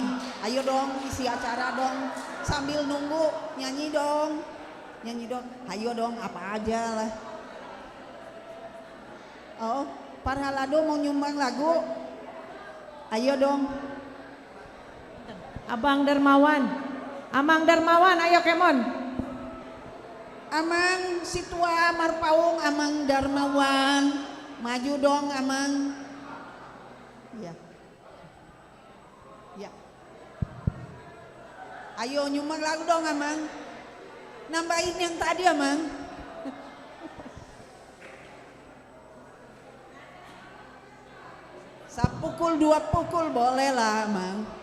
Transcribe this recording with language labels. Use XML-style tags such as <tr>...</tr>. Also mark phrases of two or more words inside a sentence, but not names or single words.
<id>Ayo dong isi acara dong. Sambil nunggu nyanyi dong. Nyanyi dong. Ayo dong apa aja lah. Oh, Parhalado mau nyumbang lagu? Ayo dong. Abang Darmawan. Amang Darmawan, ayo kemon. Amang Situa Marpaung, Amang Darmawan. Maju dong Amang. Ya. Ya. Ayo nyumbang lagu dong Amang. Nambahin yang tadi Amang. Sapukul 2 pukul boleh lah Amang.</id>